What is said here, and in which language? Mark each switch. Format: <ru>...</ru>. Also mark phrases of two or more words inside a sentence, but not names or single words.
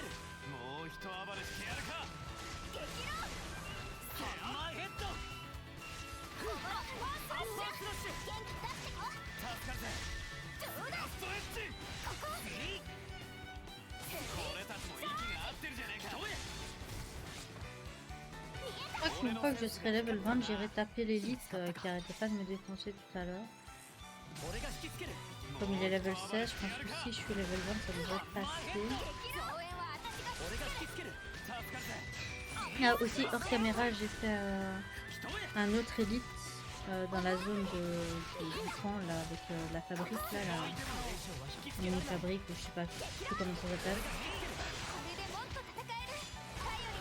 <ja>もう一暴れしてやるか。激論。ハンマーヘッド。アッパースラッシュ。元気出してこ。助かるぜ。どうだ。ラストエッジ。ここ。俺たちも息が合ってるじゃねえか。どうや。</ja> <fr>Je crois qu'une fois que je serai level 20, j'irai taper l'élite qui arrêtait pas de me défoncer tout à l'heure. Comme il est level 16, je pense que si je suis level 20, ça devrait passer. Ah, aussi, hors caméra, j'ai fait un autre élite dans la zone du camp, là, avec la fabrique, là, la mini-fabrique, ou je sais pas comment ça s'appelle.</fr>